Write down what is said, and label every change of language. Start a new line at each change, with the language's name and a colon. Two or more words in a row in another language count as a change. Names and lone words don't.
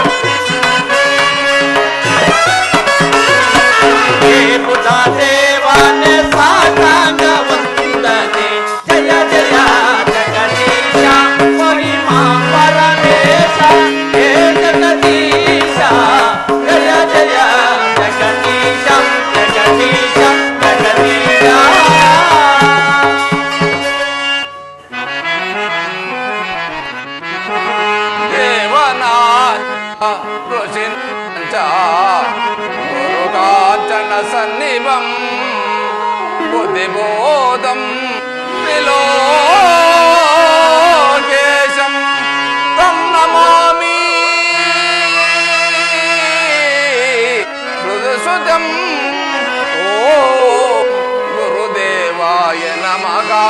Kannada: ಹೇ ಬುದ್ಧ ದೇವನೇ ಸಾತಾಂಗ ವಂದನೆ
Sanskrit: ಜಯ ಜಯ ಜಗದೀಶ ಮಹಿಮಾ ಪರಮೇಶ ಹೇ ಜಗದೀಶ ಜಯ ಜಯ ಜಗದೀಶ ಜಗದೀಶ ಜಗದೀಶ देवनाथ ऋषिञ्च गुरुकाञ्चन सन्निभं बुद्धिबोधं त्रिलोकेशं तं नमामि मृदुसुतं ॐ गुरुदेवाय नमः